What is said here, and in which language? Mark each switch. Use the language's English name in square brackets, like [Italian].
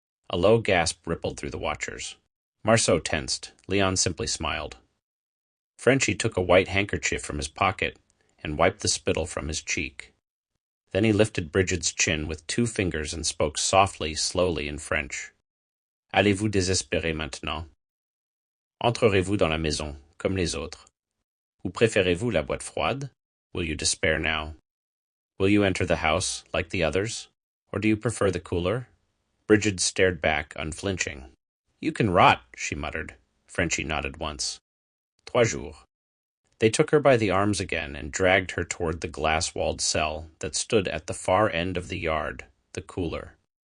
[English] A low gasp rippled through the watchers. Marceau tensed. Leon simply smiled. Frenchy took a white handkerchief from his pocket and wiped the spittle from his cheek. Then he lifted Brigid's chin with 2 fingers and spoke softly, slowly in French. [French] Allez-vous désespérer maintenant? Entrerez-vous dans la maison, comme les autres? Ou préférez-vous la boîte froide? [English] Will you despair now? Will you enter the house, like the others? Or do you prefer the cooler? Brigid stared back, unflinching. You can rot, she muttered. Frenchy nodded once. [French] 3 jours. [English] They took her by the arms again and dragged her toward the glass-walled cell that stood at the far end of the yard, the cooler.